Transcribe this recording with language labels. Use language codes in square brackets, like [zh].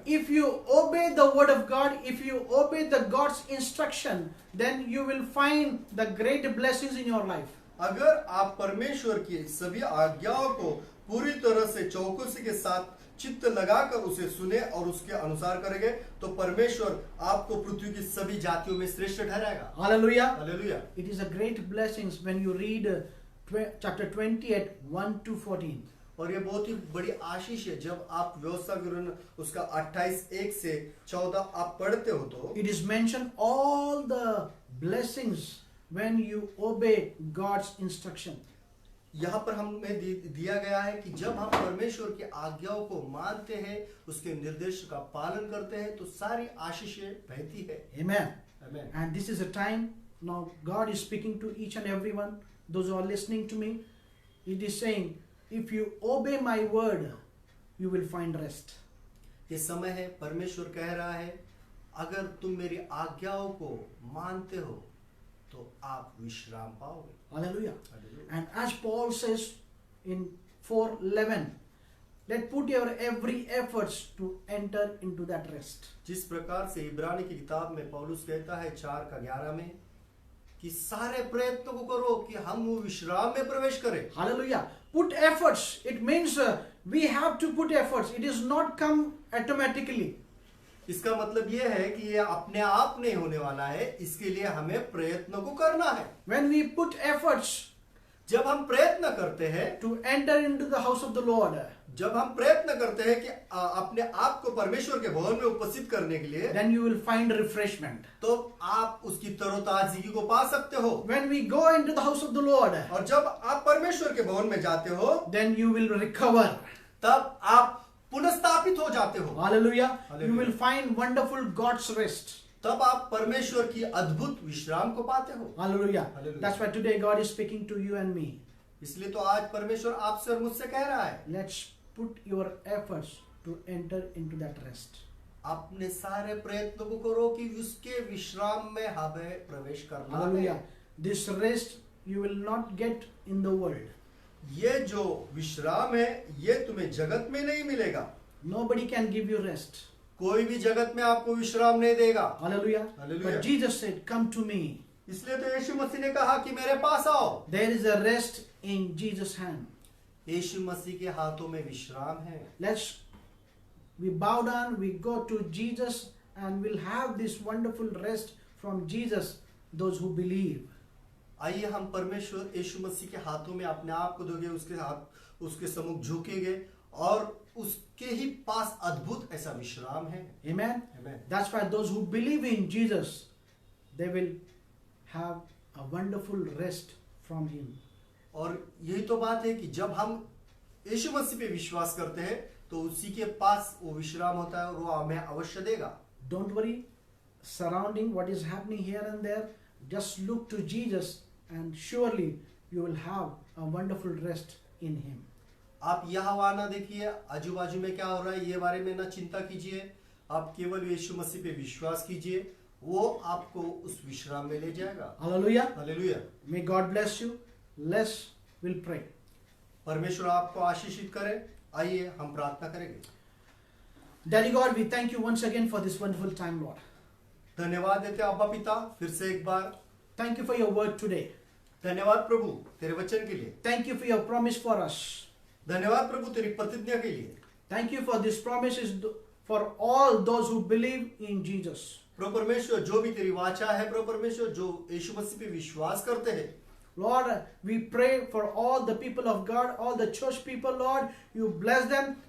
[en] If you obey the word of God, if you obey the God's instruction, then you will find the great blessings in your life. [hi] अगर आप परमेश्वर की सभी आज्ञाओं को पूरी तरह से चौकसी के साथ चित्त लगाकर उसे सुने और उसके अनुसार करेंगे तो परमेश्वर आपको पृथ्वी की सभी जातियों में श्रेष्ठ ठहराएगा। [en] Hallelujah. [hi] Hallelujah. [en] It is a great blessing when you read chapter 28, 1 to 14. [hi] और ये बहुत ही बड़ी आशीष है जब आप व्यवस्था विवरण उसका 28:1 से 14 आप पढ़ते हो तो [en] It is mentioned all the blessings when you obey God's instruction. [hi] यहाँ पर हमें दिया गया है कि जब हम परमेश्वर की आज्ञाओं को मानते हैं, उसके निर्देश का पालन करते हैं तो सारी आशीषें बहती है। [en] Amen. [hi] आमीन। [en] And this is a time now God is speaking to each and everyone, those who are listening to me. It is saying, if you obey my word, you will find rest. [hi] ये समय है, परमेश्वर कह रहा है अगर तुम मेरी आज्ञाओं को मानते हो तो आप विश्राम पाओगे। [en] Hallelujah. [hi] Hallelujah. [en] And as Paul says in 4:11, let put your every efforts to enter into that rest. [hi] जिस प्रकार से इब्रानी की किताब में पौलुस कहता है 4:11 में कि सारे प्रयत्न को करो कि हम वो विश्राम में प्रवेश करें। [en] Hallelujah. Put efforts. It means we have to put efforts. It is not come automatically. [hi] इसका मतलब यह है कि ये अपने आप नहीं होने वाला है, इसके लिए हमें प्रयत्न को करना है। [en] When we put efforts [hi] जब हम प्रयत्न करते हैं, [en] to enter into the house of the Lord, [hi] जब हम प्रयत्न करते हैं कि अपने आप को परमेश्वर के भवन में उपस्थित करने के लिए, [en] then you will find refreshment. [hi] तो आप उसकी तरोताजगी को पा सकते हो। [en] When we go into the house of the Lord, [hi] और जब आप परमेश्वर के भवन में जाते हो, [en] then you will recover. [hi] तब आप पुनर्स्थापित हो जाते हो। [en] Hallelujah. Hallelujah. You will find wonderful God's rest. [hi] तब आप परमेश्वर की अद्भुत विश्राम को पाते हो। [en] Hallelujah. Hallelujah. That's why today God is speaking to you and me. [hi] इसलिए तो आज परमेश्वर आपसे और मुझसे कह रहा है, [en] Let's put your efforts to enter into that rest. [hi] अपने सारे प्रयत्नों को करो कि उसके विश्राम में हमें प्रवेश करना [en] Hallelujah. [hi] है। [en] This rest you will not get in the world. [hi] ये जो विश्राम है ये तुम्हें जगत में नहीं मिलेगा। [en] Nobody can give you rest. [hi] कोई भी जगत में आपको विश्राम नहीं देगा। [en] Hallelujah. Hallelujah. But Jesus said, come to me. [hi] इसलिए तो यीशु मसीह ने कहा कि मेरे पास आओ। [en] There is a rest in Jesus' hand. [hi] यीशु मसीह के हाथों में विश्राम है। [en] We bow down, we go to Jesus, and we'll have this wonderful rest from Jesus, those who believe. [hi] आइए हम परमेश्वर यीशु मसीह के हाथों में अपने आप को दोगे, उसके सम्मुख झुकेंगे और उसके ही पास अद्भुत ऐसा विश्राम है। [en] Amen. Amen. That's why those who believe in Jesus, they will have a wonderful rest from Him. [hi] और यही तो बात है कि जब हम यीशु मसीह पे विश्वास करते हैं तो उसी के पास वो विश्राम होता है और वो हमें अवश्य देगा। [en] Don't worry, surrounding what is happening here and there, just look to Jesus and surely you will have a wonderful rest in Him. [hi] आप यहाँ वहाँ ना देखिए, आजू बाजू में क्या हो रहा है ये बारे में ना चिंता कीजिए, आप केवल यीशु मसीह पे विश्वास कीजिए, वो आपको उस विश्राम में ले जाएगा। [en] Hallelujah. [hi] Hallelujah. [en] May God bless you. Let's will pray. [hi] परमेश्वर आपको आशीषित करे। आइए हम प्रार्थना करेंगे। [en] Daddy God, we thank you once again for this wonderful time, Lord. [hi] धन्यवाद देते अब्बा पिता, फिर से एक बार [en] Thank you for your word today. [hi] धन्यवाद प्रभु तेरे वचन के लिए। [en] Thank you for your promise for us. [hi] धन्यवाद प्रभु तेरी प्रतिज्ञा के लिए। [en] Thank you for this promises for all those who believe in Jesus. [hi] प्रभु परमेश्वर जो भी तेरी वाचा है, प्रभु परमेश्वर जो यीशु मसीह पे विश्वास करते हैं, [en] Lord, we pray for all the people of God, all the church people, Lord, you bless them.